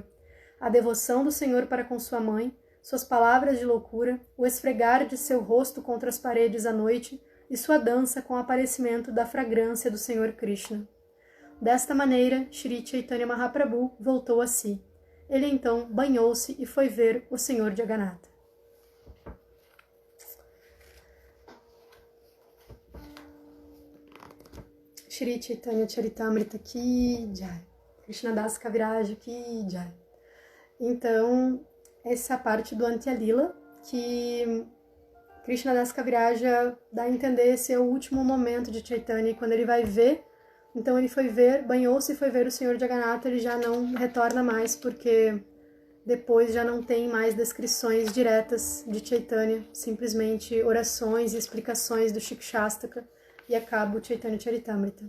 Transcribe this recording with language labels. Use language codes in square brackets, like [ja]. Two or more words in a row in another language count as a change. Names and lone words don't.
[pt] A devoção do Senhor para com sua mãe, suas palavras de loucura, o esfregar de seu rosto contra as paredes à noite e sua dança com o aparecimento da fragrância do Senhor Krishna. Desta maneira, Shri Chaitanya Mahaprabhu voltou a si. Ele então banhou-se e foi ver o Senhor Jagannatha. [hi] श्री चैतन्य चरितामृत की जय. कृष्णदास कविराज की जय. [pt] Então, essa é a parte do Antya-lila que Krishnadas Kaviraja dá a entender esse é o último momento de Chaitanya, quando ele vai ver. Então ele foi ver, banhou-se e foi ver o Senhor Jagannatha, ele já não retorna mais, porque depois já não tem mais descrições diretas de Chaitanya, simplesmente orações e explicações do Shikshastaka, e acaba o Chaitanya Charitamrita.